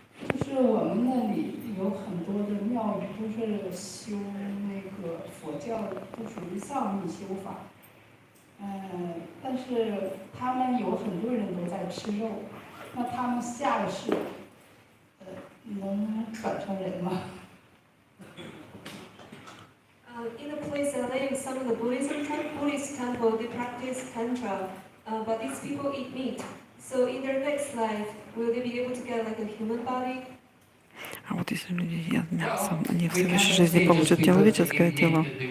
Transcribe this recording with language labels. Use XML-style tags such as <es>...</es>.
<zh>就是我们那里有很多的庙宇都是修那个佛教的，都属于藏密修法。但是他们有很多人都在吃肉，那他们下了世，能转成人吗？</zh> <en>In the place that I live, some of the Buddhist temple, they practice tantra, but these people eat meat. So in their next life, will they be able to get like a human body?</en> <ru>А вот если люди едят мясо, они в следующей жизни получат человеческое тело.</ru>